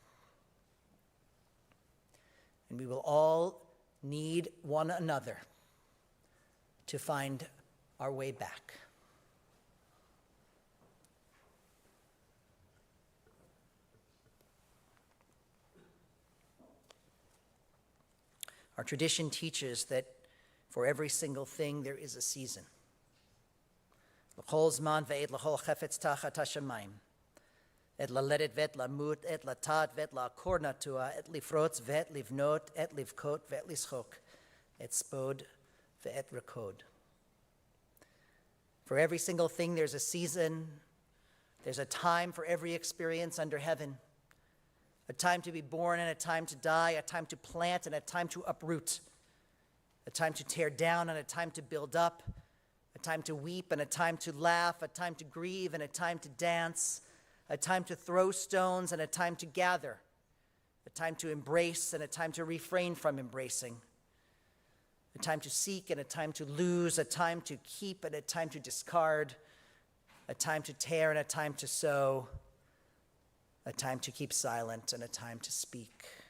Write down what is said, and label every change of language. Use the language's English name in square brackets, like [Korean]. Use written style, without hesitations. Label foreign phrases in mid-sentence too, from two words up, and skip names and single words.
[English] And we will all need one another to find our way back. Our tradition teaches that for every single thing there is a season. [Hebrew] לכל זמן ועת לכל חפץ תחת השמים. עת ללדת ועת למות, עת לטעת ועת לעקור נטוע, עת לפרוץ ועת לבנות, עת לבכות ועת לשחוק, עת ספוד ועת רקוד. [English] For every single thing there's a season, there's a time for every experience under heaven. A time to be born and a time to die, a time to plant and a time to uproot, a time to tear down and a time to build up, a time to weep and a time to laugh, a time to grieve and a time to dance, a time to throw stones and a time to gather, a time to embrace and a time to refrain from embracing, a time to seek and a time to lose, a time to keep and a time to discard, a time to tear and a time to sow, a time to keep silent and a time to speak.